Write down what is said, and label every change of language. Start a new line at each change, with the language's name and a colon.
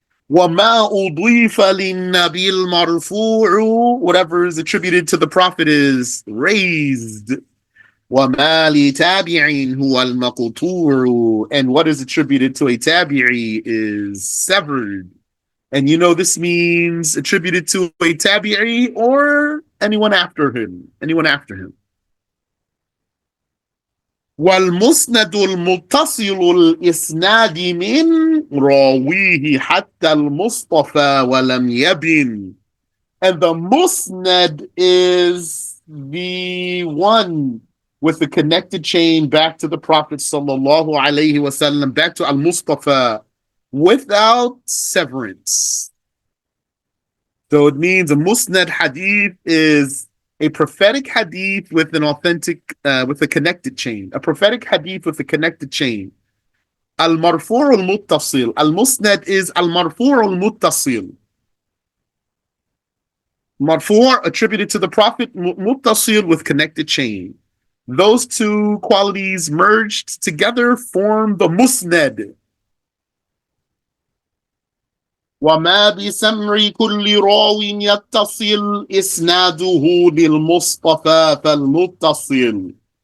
Arabic: وَمَا أُضِيفَ لِلنَّبِيِّ الْمَرْفُوعُ,
English: whatever is attributed to the Prophet is raised.
Arabic: وَمَا لِتَابِعٍ هُوَ الْمَقْطُوعُ,
English: and what is attributed to a tabi'i is severed. And you know this means attributed to a tabi'i or anyone after him. Anyone after him.
Arabic: والمسند المتصل الإسناد من راويه حتى المصطفى ولم يبن.
English: And the musnad is the one with the connected chain back to the Prophet sallallahu alaihi wasallam, back to Al-Mustafa, without severance. So it means a musnad hadith is a prophetic hadith with an authentic, with a connected chain. A prophetic hadith with a connected chain. Al-Marfu' al-Muttasil. Al-Musnad is Al-Marfu' al-Muttasil. Marfu' attributed to the Prophet, Muttasil with connected chain. Those two qualities merged together form the Musnad.
Arabic: وما بسمع كل راو يتصل إسناده للمصطفى فالمتصل.